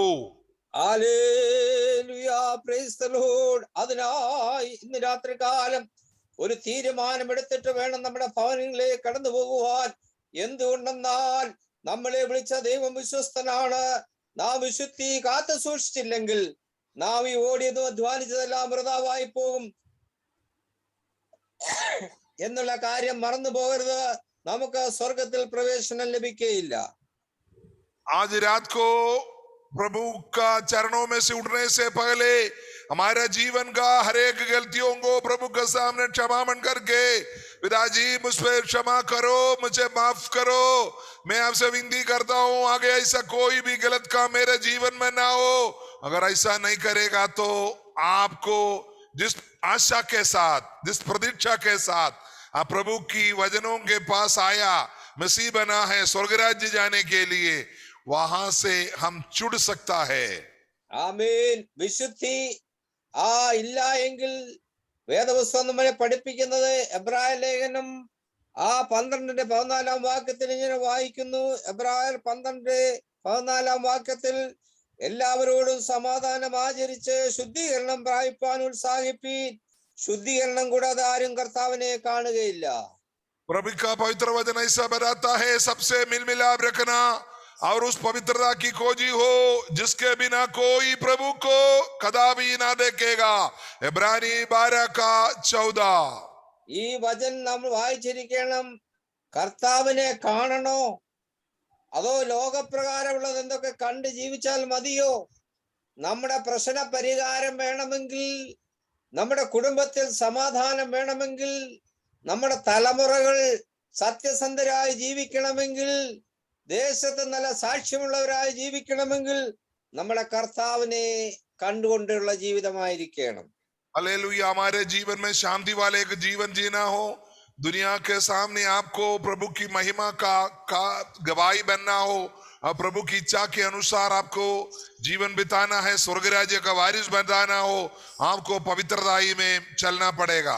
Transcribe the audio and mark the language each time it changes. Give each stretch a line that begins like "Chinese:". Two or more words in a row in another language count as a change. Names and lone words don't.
English: Hallelujah, praise the Lord.
Malayalam: അതിനായി ഇന്ന് രാത്രികാലം ഒരു തീരുമാനമെടുത്തിട്ട് വേണം നമ്മുടെ ഭവനങ്ങളിലേക്ക് കടന്നു പോകുവാൻ. എന്തുകൊണ്ടെന്നാൽ നമ്മളെ വിളിച്ച ദൈവം വിശ്വസ്തനാണ്. നാം വിശുദ്ധി കാത്തു സൂക്ഷിച്ചില്ലെങ്കിൽ നാം ഈ ഓടിയതും അധ്വാനിച്ചതെല്ലാം വൃഥാവായി പോകും എന്നുള്ള കാര്യം മറന്നു പോകരുത്. നമുക്ക് സ്വർഗത്തിൽ പ്രവേശനം ലഭിക്കുകയില്ല.
Hindi: आज रात को प्रभु का चरणों में से उठने से पहले हमारा जीवन का हर एक गलतियों को प्रभु के सामने क्षमा मन करके, पिताजी मुझ पर क्षमा करो, मुझे माफ करो, मैं आपसे विनती करता हूं आगे ऐसा कोई भी गलत काम मेरे जीवन में ना हो। अगर ऐसा नहीं करेगा तो आपको जिस आशा के साथ, जिस प्रतीक्षा के साथ आप प्रभु की वचनों के पास आया, मसीह बना है स्वर्ग राज्य जाने के लिए, वहां से हम छुड़ सकता है।
Malayalam: ആമേൻ. വിശുദ്ധി ഇല്ല എങ്കിൽ വേദപുസ്തകം നമ്മളെ പഠിപ്പിക്കുന്നത് എബ്രായ ലേഖനം 12:14 വാക്യത്തിൽ ഇങ്ങനെ വായിക്കുന്നു. എബ്രായർ 12:14 എല്ലാവരോടും സമാധാനം ആചരിച്ച് ശുദ്ധീകരണം പ്രാപിപ്പാൻ ഉത്സാഹിപ്പീൻ, ശുദ്ധീകരണം കൂടാതെ ആരും കർത്താവിനെ കാണുകയില്ല.
Hindi: प्रभु का पवित्र वचन ऐसा बताता है, सबसे मिल मिलाप रखना और उस पवित्रता की खोजी हो जिसके बिना कोई प्रभु को कदापि ना देखेगा। इब्रानी 12:14।
Malayalam: ഈ വചനം നമ്മൾ വായിച്ചിരിക്കണം. കർത്താവിനെ കാണണോ അതോ ലോകപ്രകാരമുള്ളത് എന്തൊക്കെ കണ്ട് ജീവിച്ചാൽ മതിയോ? നമ്മുടെ പ്രശ്ന പരിഹാരം വേണമെങ്കിൽ, നമ്മുടെ കുടുംബത്തിൽ സമാധാനം വേണമെങ്കിൽ, നമ്മുടെ തലമുറകൾ സത്യസന്ധരായി ജീവിക്കണമെങ്കിൽ, ദേശത്ത് നല്ല സാക്ഷ്യമുള്ളവരായി ജീവിക്കണമെങ്കിൽ നമ്മളെ കർത്താവിനെ കണ്ടുകൊണ്ടുള്ള ജീവിതമായിരിക്കണം.
Hindi: हालेलुया। हमारे जीवन में शांति वाले एक जीवन जीना हो, दुनिया के सामने आपको प्रभु की महिमा का गवाही बनना हो और प्रभु की इच्छा के अनुसार आपको जीवन बिताना है, स्वर्ग राज्य का वारिस बनाना हो, आपको पवित्रताई में चलना पड़ेगा।